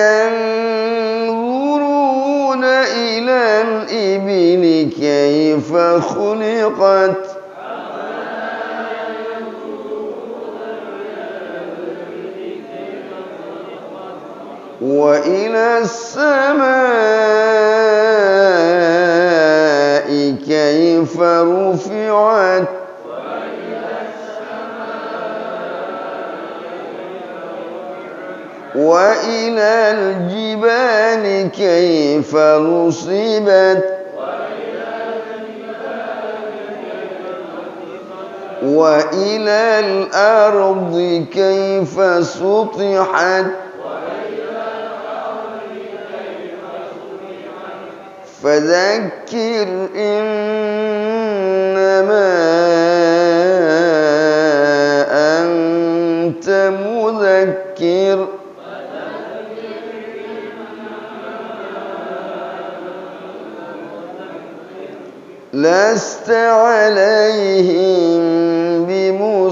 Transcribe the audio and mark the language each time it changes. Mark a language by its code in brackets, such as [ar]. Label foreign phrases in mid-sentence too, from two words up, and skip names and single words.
[ar] ينظرون إلى الإبل كيف خلقت وإلى السماء كيف رفعت وإلى إلى الجبال كيف نصبت وإلى الأرض كيف سطحت فذكر إنما أنت مذكر لست عليهم بمص.